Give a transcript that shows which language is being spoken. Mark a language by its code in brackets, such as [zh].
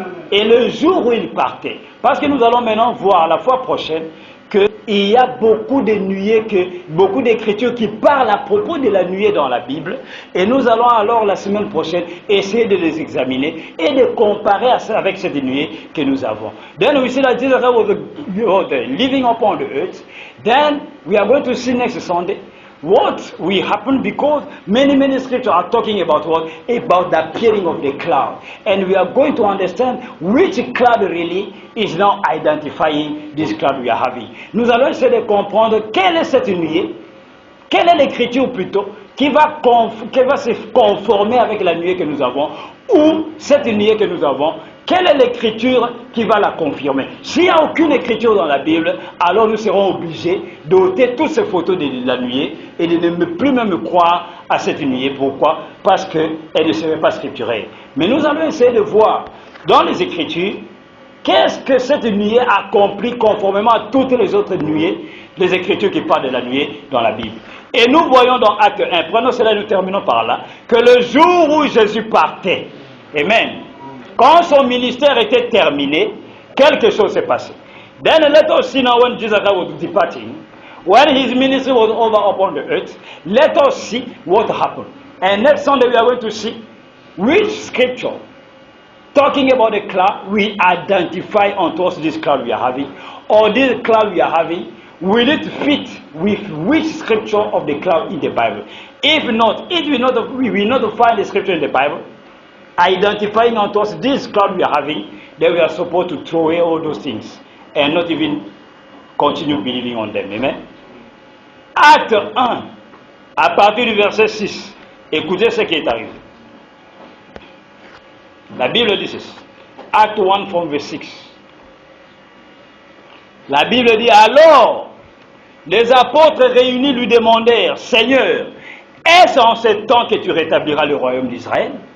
[fr] Et le jour où il partait, parce que nous allons maintenant voir la fois prochaine, qu'il y a beaucoup de nuées, beaucoup d'écritures qui parlent à propos de la nuée dans la Bible. Et nous allons alors la semaine prochaine essayer de les examiner et de comparer avec cette nuée que nous avons. [en] Then we see that Jesus was living upon the earth. Then we are going to see next Sunday what will happen, because many scriptures are talking about what? About the appearing of the cloud. And we are going to understand which cloud really is now identifying this cloud we are having. Nous allons essayer de comprendre quelle est cette nuée, quelle est l'écriture plutôt, qui va se conformer avec la nuée que nous avons, ou cette nuée que nous avons, quelle est l'écriture qui va la confirmer. S'il n'y a aucune écriture dans la Bible, alors nous serons obligés d'ôter toutes ces photos de la nuée et de ne plus même croire à cette nuée. Pourquoi? Parce qu'elle ne serait pas scripturelle. Mais nous allons essayer de voir dans les écritures qu'est-ce que cette nuée accomplit conformément à toutes les autres nuées, les écritures qui parlent de la nuée dans la Bible. Et nous voyons dans Acte 1, prenons cela et nous terminons par là, que le jour où Jésus partait, amen, quand son ministère était terminé, quelque chose s'est passé. Then let us see now when Jesus was departing, when his ministry was over upon the earth, let us see what happened. And next Sunday we are going to see which scripture talking about the cloud we identify unto us this cloud we are having, or this cloud we are having, will it fit with which scripture of the cloud in the Bible? If not, we will not find the scripture in the Bible identifying unto us this cloud we are having, then we are supposed to throw away all those things and not even continue believing on them. Amen. [fr] Acte 1, à partir du verset 6, écoutez ce qui est arrivé. La Bible dit ceci. Acte 1 [en] from verse 6. [fr] La Bible dit, alors, les apôtres réunis lui demandèrent, Seigneur, est-ce en ce temps que tu rétabliras le royaume d'Israël?